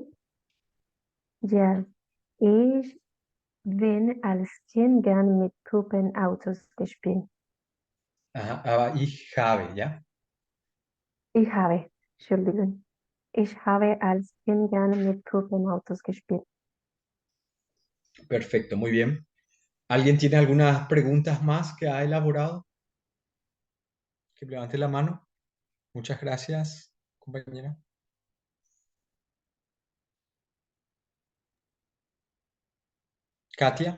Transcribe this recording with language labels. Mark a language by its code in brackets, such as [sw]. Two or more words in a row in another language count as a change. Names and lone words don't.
[de] Ja, ich bin als Kind gerne mit Puppenautos gespielt. Ajá, aber ich habe, ¿ya? Entschuldigung. Ich habe als Kind gerne mit Puppenautos gespielt. [es] Perfecto, muy bien. ¿Alguien tiene algunas preguntas más que ha elaborado? Que levante la mano. Muchas gracias, compañera. Katia,